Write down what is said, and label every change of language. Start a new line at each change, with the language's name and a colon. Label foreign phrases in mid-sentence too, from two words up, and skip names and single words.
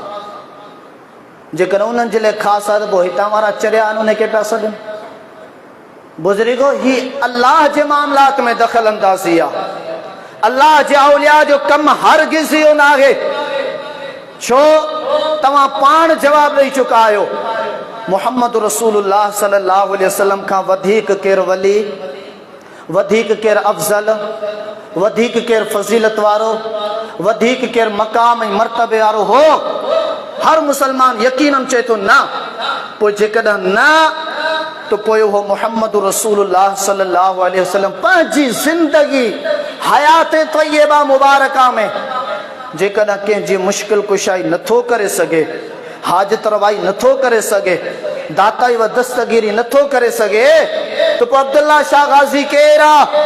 Sindhi: जेकॾहिं उन्हनि जे लाइ ख़ासि आहे त पोइ हितां वारा चरिया आहिनि उनखे पिया सॾनि। बुज़ुर्गो, ही अल्लाह जे मामलात में दख़ल अंदाज़ी आहे, अल्लाह जे औलिया जो कमु हरगिज़ इहो न आहे। छो तव्हां पाण जवाब ॾेई चुका आहियो, मुहम्मद रसूलुल्लाह
Arabic: صلى الله عليه وسلم
Sindhi: खां वधीक केरु वली, वधीक केरु अफ़ज़ल, वधीक केरु फ़ज़ीलत वारो, वधीक केरु मक़ाम ऐं मर्तबे वारो हो? हर मुसलमान यकीनन चए थो न। पोइ जेकॾहिं न, तो पोइ उहो मुहम्मद रसूलुल्लाह
Arabic: صلى الله عليه وسلم
Sindhi: पंहिंजी ज़िंदगी हयात तय्यबा मुबारका में जेकॾहिं कंहिंजी मुश्किल कुशाई नथो करे सघे, हाजत रवाई नथो करे सघे, दाताई व दस्तगीरी नथो करे सघे, तो पोइ अब्दुल्ला शाह गाज़ी केरु आहे?